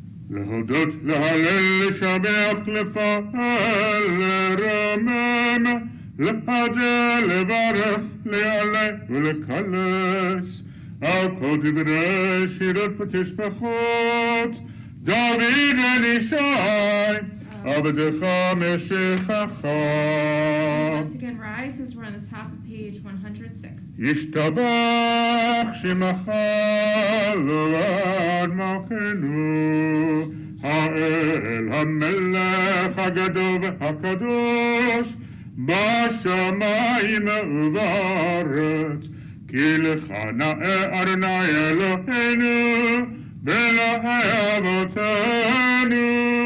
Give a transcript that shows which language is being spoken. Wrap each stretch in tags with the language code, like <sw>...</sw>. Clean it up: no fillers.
<he>להודות, להלל, לשבח, לפעל, לרומם, להדר, לברך, להעלה ולקלס על כל דברי שירות ותשבחות דוד ונישי עבדך משכך.</he> <en>Once again, rise as we're on the top of page 106.</en> <he>ישתבח שמך לעד מלכנו, האל המלך הגדול והקדוש בשמיים ובארץ, כי לך נאה אדוני אלוהינו באלוהי אבותינו.</he>